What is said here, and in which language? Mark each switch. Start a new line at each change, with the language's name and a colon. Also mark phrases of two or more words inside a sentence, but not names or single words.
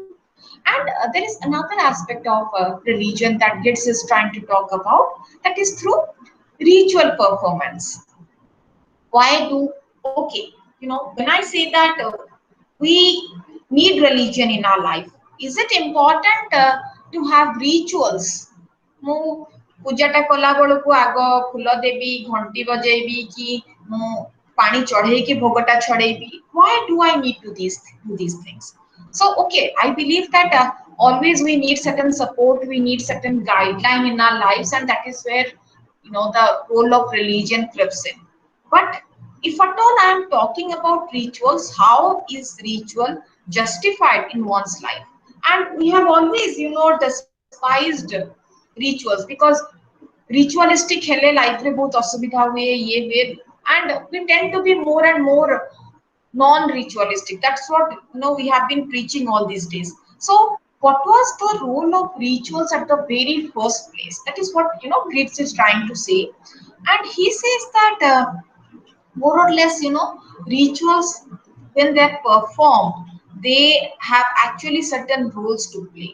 English: And there is another aspect of religion that Gates is trying to talk about, that is through ritual performance. Why do, okay, when I say that we need religion in our life, is it important to have rituals?
Odia: ମୁଁ ପୂଜାଟା କଲା ବେଳକୁ ଆଗ ଫୁଲ ଦେବି, ଘଣ୍ଟି ବଜେଇବି, କି ମୁଁ ପାଣି ଚଢେଇକି ଭୋଗଟା ଛଡେଇବି?
English: Why do I need to do these things? So, okay, I believe that always we need certain support, we need certain guideline in our lives, and that is where the role of religion creeps in. But if at all I am talking about rituals, how is ritual justified in one's life? And we have always, despised rituals, because ritualistic
Odia: ହେଲେ life ରେ ବହୁତ ଅସୁବିଧା ହୁଏ, ଏ ହୁଏ,
English: and we tend to be more and more non-ritualistic. That's what we have been preaching all these days. So what was the role of rituals at the very first place? That is what Gates is trying to say. And he says that more or less, rituals, when they're performed, they have actually certain roles to play.